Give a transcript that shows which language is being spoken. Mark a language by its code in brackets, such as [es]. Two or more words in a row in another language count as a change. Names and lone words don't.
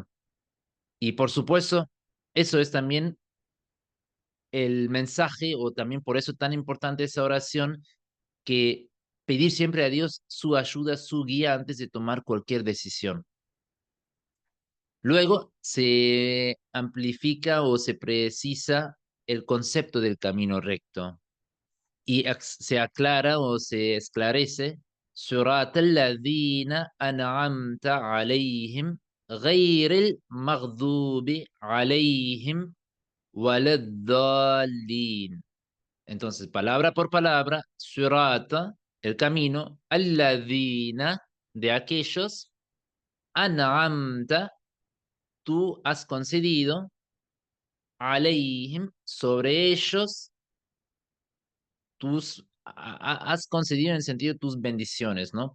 [es] Y por supuesto, eso es también el mensaje o también por eso tan importante esa oración, que pedir siempre a Dios su ayuda, su guía antes de tomar cualquier decisión. Luego se amplifica o se precisa el concepto del camino recto y se aclara o se esclarece [ar] صراط الذين أنعمت عليهم غير المغضوب عليهم ولا الضالين. [es] Entonces, palabra por palabra, surata, el camino, alladina, de aquellos, an'amta, tú has concedido, alayhim, sobre ellos, has concedido en el sentido de tus bendiciones, ¿no?